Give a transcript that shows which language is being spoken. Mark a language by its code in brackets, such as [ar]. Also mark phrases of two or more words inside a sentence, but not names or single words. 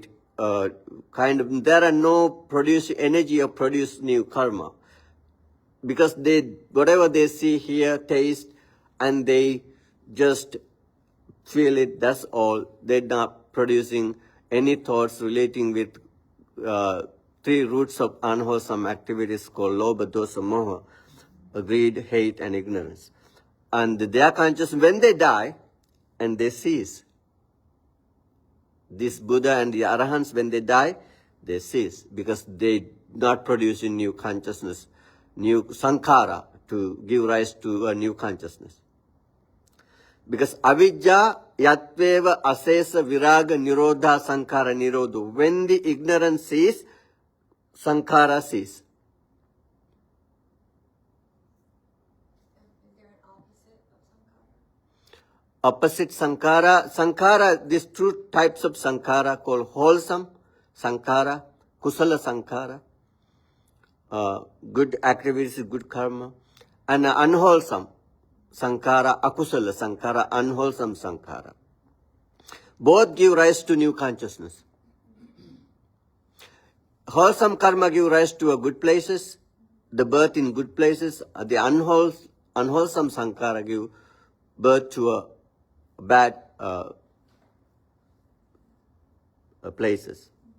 [en] There are no produce energy or produce new karma, because whatever they see, hear, taste, and they just feel it. That's all. They're not producing any thoughts relating with three roots of unwholesome activities called [pi] lobha, dosa, moha, [en] greed, hate, and ignorance. And they are conscious when they die and they cease. This Buddha and the Arahants, when they die, they cease because they not producing new consciousness, new sankhara to give rise to a new consciousness. [pi] Because avidya yatveva asesa viraga nirodha sankhara nirodho. [en] When the ignorance cease, sankhara cease. Is there an opposite of Opposite sankhara? sankhara. Sankhara, these two types of sankhara called wholesome sankhara, [pi] kusala sankhara, [en] good activities, good karma, and unwholesome sankhara, [pi] akusala sankhara, [en] unwholesome sankhara. Both give rise to new consciousness. Wholesome karma give rise to a good places, the birth in good places. The unwholesome sankhara give birth to a bad places.